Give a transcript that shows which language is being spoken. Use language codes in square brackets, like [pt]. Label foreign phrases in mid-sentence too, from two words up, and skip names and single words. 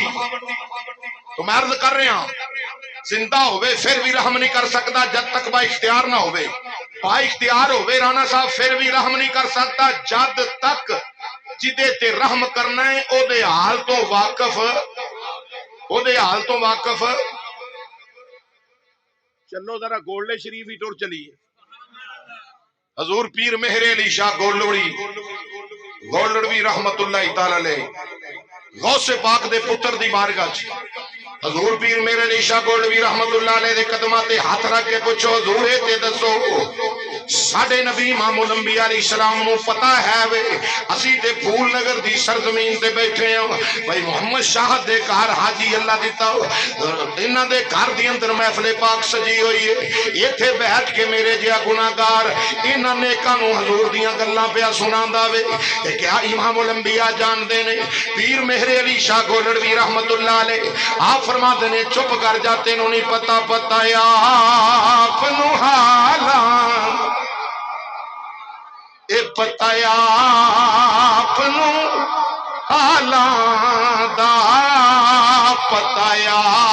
[pa] تو میں عرض کر رہا زندہ ہووے فیر بھی رحم نہیں کر سکتا جب تک با اختیار نہ ہووے، با اختیار ہووے رانا صاحب فیر بھی رحم نہیں کر سکتا جد تک جیہدے تے رحم کرنا ہے اوہدے حال توں واقف، اوہدے حال توں واقف. چلو ذرا گولڑے شریف ہی ٹر چلیے. حضور پیر مہر علی شاہ گولڑوی [ar] رحمة الله تعالى عليه [pa] غوثِ پاک دے پتر دی بارگاہ چ حضور پیر مہر علی شاہ گولڑوی [ar] رحمة الله عليه [pa] دے قدماں تے ہتھ رکھ کے پچھو حضور تے دسو ساڈے نبی [ar] إمام الأنبياء عليه السلام [pa] نوں پتا ہے وے اسی تے پھول نگر دی سرزمین تے بیٹھے ہاں بھائی محمد شاہ دے گھر حاجی اللہ دتہ اینہاں دے گھر دی اندر محفل پاک سجی ہوئی ہے. ایتھے بیٹھ کے میرے جیہا گناہگار اینہاں نیکاں نوں حضور دیاں گلاں پیا سناندا وے. کیا [ar] إمام الأنبياء [pa] جاندے نے؟ پیر مہر علی شاہ گولڑوی [ar] رحمة الله عليه [pa] آپ فرماتے نے چپ کر جا تینوں نہیں پتا پتا آپنوں حالا اے پتایا آپنوں حالا دا پتایا